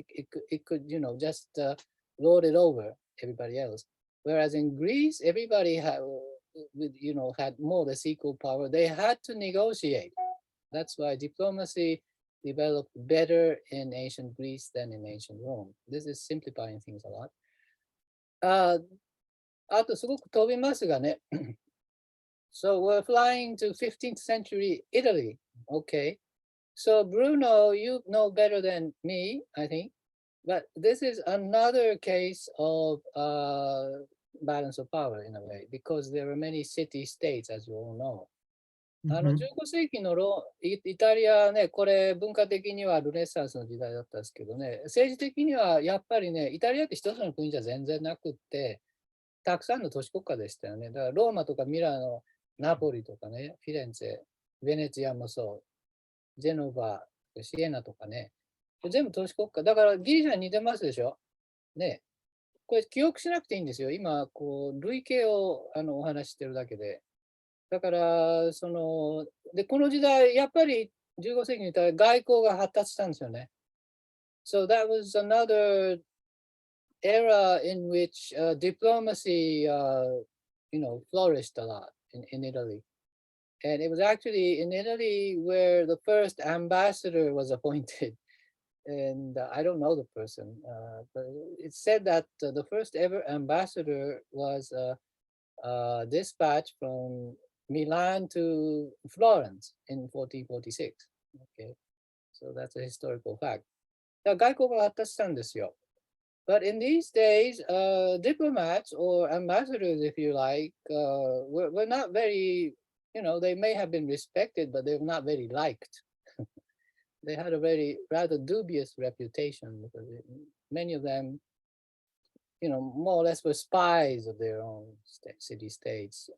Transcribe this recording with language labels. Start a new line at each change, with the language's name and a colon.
English: It could, just lord it over everybody else. Whereas in Greece, everybody had, had more or less equal power. They had to negotiate. That's why diplomacy developed better in ancient Greece than in ancient Rome. This is simplifying things a lot.
Japanese: あとすごく飛びますがね。
English: So we're flying to 15th century Italy. Okay. So Bruno, you know better than me, I think. But this is another case of balance of power in a way, because there are many city-states, as you all know.
Japanese: 15世紀のイタリアね、これ文化的にはルネサンスの時代だったんですけどね、政治的にはやっぱりね、イタリアって一つの国じゃ全然なくって、たくさんの都市国家でしたよね。だからローマとかミラノ、ナポリとかね、フィレンツェ、ベネツィアもそう、ジェノバ、シエナとかね、全部都市国家。だからギリシャに似てますでしょ。ね。これ記憶しなくていいんですよ。今、こう、類型をお話ししてるだけで。だから、で、この時代、やっぱり15世紀にいたら外交が発達したんですよね。
English: So that was another era in which diplomacy, flourished a lot in Italy. And it was actually in Italy where the first ambassador was appointed. And I don't know the person, but it's said that the first ever ambassador was dispatched from Milan to Florence in 1446. Okay, so that's a historical fact.
Japanese: だから外交が発達したんですよ。
English: But in these days, diplomats or ambassadors, if you like, were not very, they may have been respected, but they were not very liked. They had a very rather dubious reputation because many of them, more or less were spies of their own city-states.